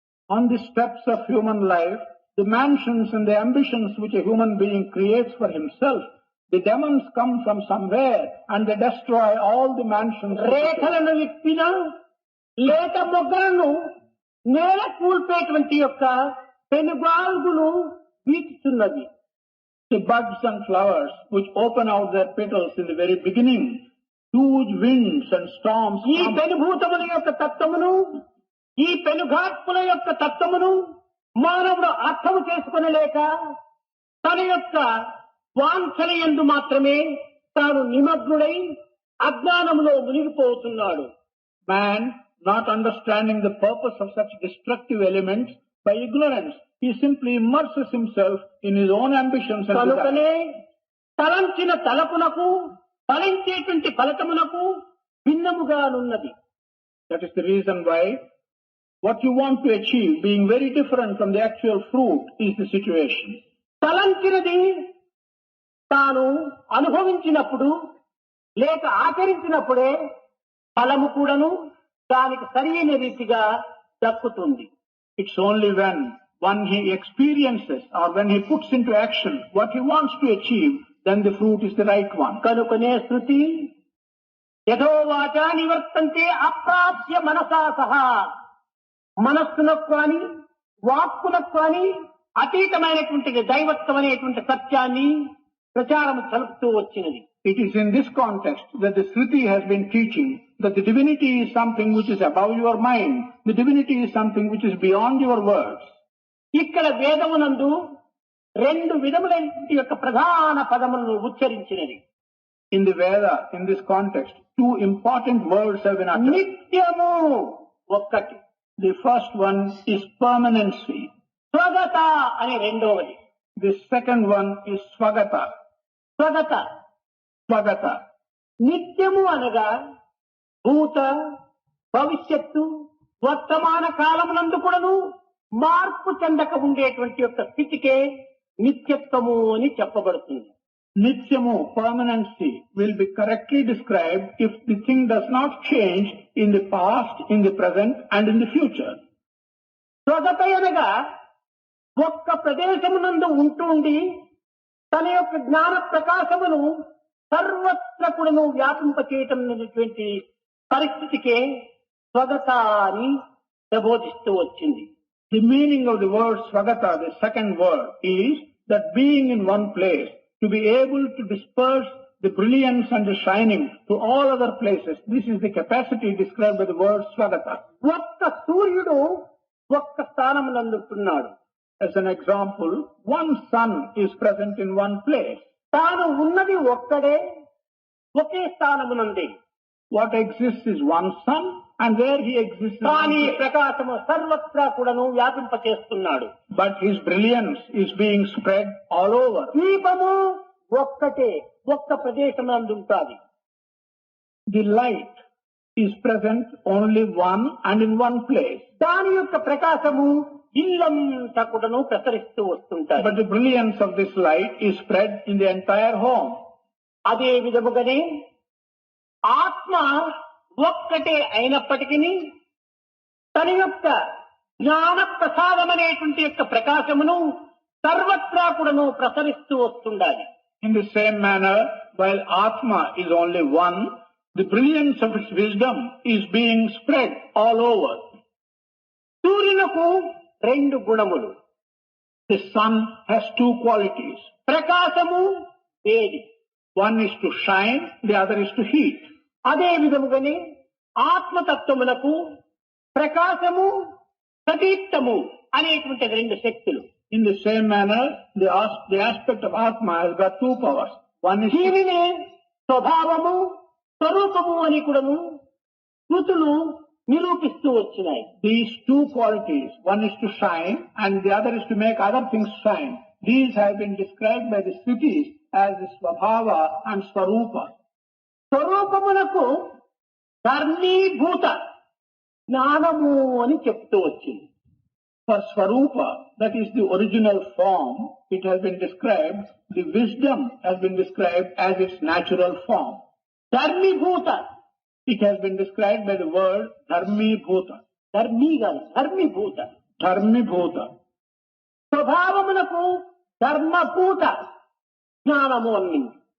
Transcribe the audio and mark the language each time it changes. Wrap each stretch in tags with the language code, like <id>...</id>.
<en>On the steps of human life, the mansions and the ambitions which a human being creates for himself, the demons come from somewhere and they destroy all the mansions.</en> <te>రేఖలను విప్పిన లేత మొగ్గలను నేల కూల్పేటువంటి యొక్క పెనుగాల్గులు వీచుతున్నవి.</te> <en>The buds and flowers which open out their petals in the very beginning, huge winds and storms</en> <te>ఈ</te> <en>come.</en> <te>పెనుభూతముల యొక్క తత్వమును, ఈ పెనుగాత్ముల యొక్క తత్వమును మానవుడు అర్థము చేసుకొనలేక తన యొక్క వాంఛన యందు మాత్రమే తాను నిమగ్నుడై అజ్ఞానములో మునిగిపోతున్నాడు.</te> <en>Man, not understanding the purpose of such destructive elements, by ignorance, he simply immerses himself in his own ambitions and desires.</en> <te>కనుకనే తలంచిన తలపునకు ఫలించేటువంటి ఫలితమునకు భిన్నముగానున్నది.</te> <en>That is the reason why what you want to achieve, being very different from the actual fruit, is the situation.</en> <te>తలంచినది తాను అనుభవించినప్పుడు లేక ఆచరించినప్పుడే ఫలము కూడాను దానికి సరైన రీతిగా దక్కుతుంది.</te> <en>It's only when one he experiences or when he puts into action what he wants to achieve, then the fruit is the right one.</en> <te>కనుకనే శృతి</te> <sa>యథోవాచ నివర్తంతే అప్రాప్య మనసా సహా,</sa> <te>మనస్సునకు కానీ వాక్కునకు కానీ అతీతమైనటువంటి దైవత్వం అనేటువంటి సత్యాన్ని ప్రచారం చలుపుతూ వచ్చినది.</te> <en>It is in this context that the Shruti has been teaching that the divinity is something which is above your mind, the divinity is something which is beyond your words.</en> <te>ఇక్కడ వేదమునందు రెండు విధములైన యొక్క ప్రధాన పదములను ఉచ్చరించినది.</te> <en>In the Veda, in this context, two important words have been uttered.</en> <te>నిత్యము ఒక్కటి,</te> <en>The first one is permanency.</en> <te>స్వగత అనే రెండవది.</te> <en>The second one is Swagata.</en> <te>స్వగత</te> <en>Swagata.</en> <te>నిత్యము అనగా భూత భవిష్యత్తు వర్తమాన కాలమునందు కూడాను మార్పు చెందక ఉండేటువంటి యొక్క స్థితికే నిత్యత్వము అని చెప్పబడుతుంది.</te> <en>Nityamu, permanency, will be correctly described if the thing does not change in the past, in the present and in the future.</en> <te>స్వగత అనగా ఒక్క ప్రదేశమునందు ఉంటుండి తన యొక్క జ్ఞాన ప్రకాశమును సర్వత్ర కూడాను వ్యాపింపచేయటం అనేటువంటి పరిస్థితికే స్వగత అని ప్రబోధిస్తూ వచ్చింది.</te> <en>The meaning of the word Swagata, the second word, is that being in one place, to be able to disperse the brilliance and the shining to all other places. This is the capacity described by the word Swagata.</en> <te>ఒక్క సూర్యుడు ఒక్క స్థానమునందుతున్నాడు.</te> <en>As an example, one sun is present in one place.</en> <te>తాను ఉన్నది ఒక్కడే, ఒకే స్థానమునంది.</te> <en>What exists is one sun, and where he exists is one</en> <te>కానీ</te> <en>place.</en> <te>ప్రకాశము సర్వత్రా కూడాను వ్యాపింపచేస్తున్నాడు.</te> <en>But his brilliance is being spread all over.</en> <te>దీపము ఒక్కటే, ఒక్క ప్రదేశమునందు ఉంటుంది.</te> <en>The light is present only one and in one place.</en> <te>దాని యొక్క ప్రకాశము ఇల్లంతా కూడాను ప్రసరిస్తూ వస్తుంటాయి.</te> <en>But the brilliance of this light is spread in the entire home.</en> <te>అదే విధముగానే ఆత్మ ఒక్కటే అయినప్పటికీ తన యొక్క జ్ఞాన ప్రసాదం అనేటువంటి యొక్క ప్రకాశమును సర్వత్రా కూడాను ప్రసరిస్తూ వస్తుండాలి.</te> <en>In the same manner, while Atma is only one, The brilliance of its wisdom is being spread all over.</en> <te>సూర్యునకు రెండు గుణములు.</te> <en>The sun has two qualities.</en> <te>ప్రకాశము, వేడి.</te> <en>One is to shine, the other is to heat. అదే విధముగానే ఆత్మతత్వమునకు ప్రకాశము, ప్రదీప్తము అనేటువంటి రెండు శక్తులు. In the same manner, the aspect of Atma has got two powers. One is</en> <te>దీనినే స్వభావము, స్వరూపము అని కూడాను కృతులు నిరూపిస్తూ వచ్చినాయి.</te> <en>these two qualities. One is to shine and the other is to make other things shine. These have been described by the Srutis as the Swabhava and Swarupa.</en> <te>స్వరూపమునకు ధర్మీభూత జ్ఞానము అని చెప్తూ వచ్చింది.</te> <en>For Swarupa, that is the original form, it has been described, the wisdom has been described as its natural form.</en> <te>ధర్మీభూత,</te> <en>It has been described by the word Dharmibhuta.</en> <te>ధర్మీభూత.</te> <en>Dharmibhuta.</en> <te>స్వభావమునకు ధర్మభూత జ్ఞానము అన్నింది.</te>